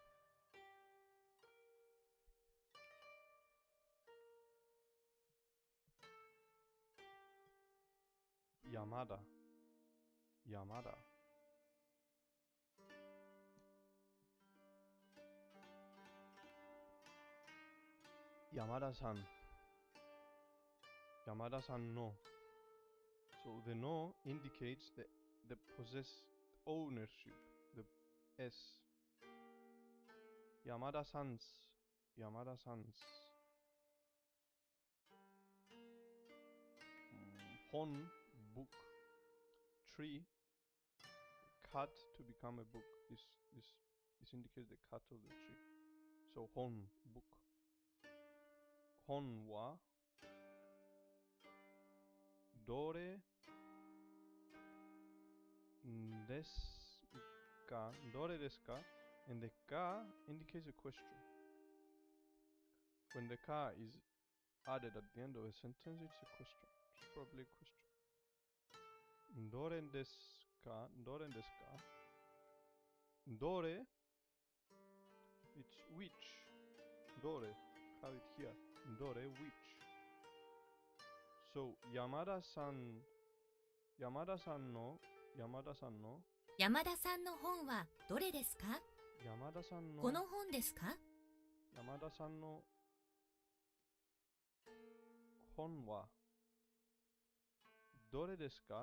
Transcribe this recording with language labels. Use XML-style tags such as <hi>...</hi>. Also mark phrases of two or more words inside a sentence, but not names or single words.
<ja>Yamada. Yamada. Yamada-san. Yamada-san no.</ja> <en>So the no indicates the possess ownership. The S. Yamada-san's. Yamada-san's. Hon, book. Tree, cut to become a book. This indicates the cut of the tree. So hon, book.</en> <ja>本はどれですか？どれですか?</ja> <en>And the ka indicates a question. When the ka is added at the end of a sentence, it's a question. It's probably a question.</en> <ja>どれですか？どれですか? Dore,</ja> <en>it's which. Dore, have it here. Dore, which.</en> <ja>So Yamada-san no 山田さんの本はどれですか？この本ですか？山田さんの本はどれですか？</ja>